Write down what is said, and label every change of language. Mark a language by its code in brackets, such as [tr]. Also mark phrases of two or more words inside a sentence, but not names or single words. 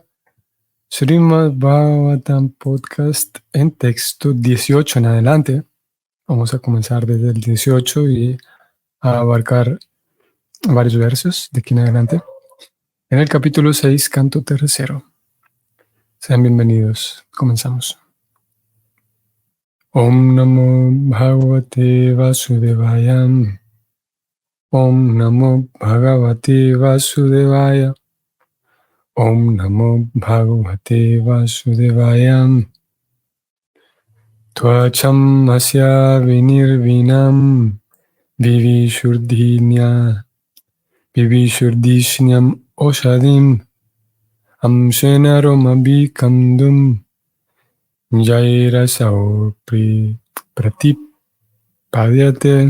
[es] Srimad Bhagavatam Podcast en texto 18 en adelante. Vamos a comenzar desde el 18 y a abarcar varios versos de aquí en adelante. En el capítulo 6, canto tercero. Sean bienvenidos. Comenzamos. [sa] Om Namo Bhagavate Vasudevaya. Om Namo Bhagavate Vasudevaya. Om Namo Bhagavate Vasudevaya. Tvacham asya vinirvinam vivishurdishnyam oshadim amshena romabhikandum jairasau pratipadyate.